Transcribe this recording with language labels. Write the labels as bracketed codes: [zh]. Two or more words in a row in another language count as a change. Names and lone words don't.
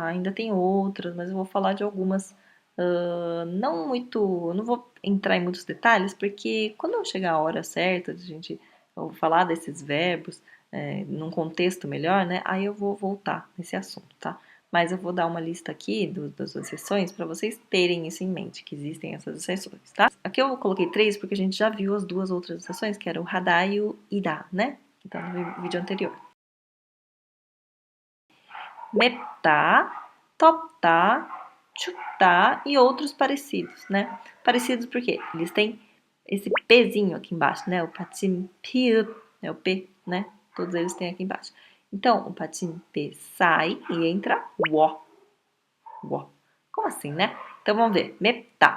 [pt] Ainda tem outras, mas eu vou falar de algumas não vou entrar em muitos detalhes, porque quando eu chegar a hora certa de eu vou falar desses verbos num contexto melhor, né? Aí eu vou voltar nesse assunto, tá? Mas eu vou dar uma lista aqui das exceções para vocês terem isso em mente, que existem essas exceções, tá? Aqui eu coloquei 3 porque a gente já viu as duas outras exceções, que eram o hadá e o idá, né? Que tá no vídeo anterior. [ko] 맵다, 덥다, 춥다 [pt] e outros parecidos, né? Parecidos porque eles têm esse Pzinho aqui embaixo, né? O patim piup, é o P, né? Todos eles têm aqui embaixo. Então, o patim P sai e entra o. O. Como assim, né? Então, vamos ver. [ko] 맵다.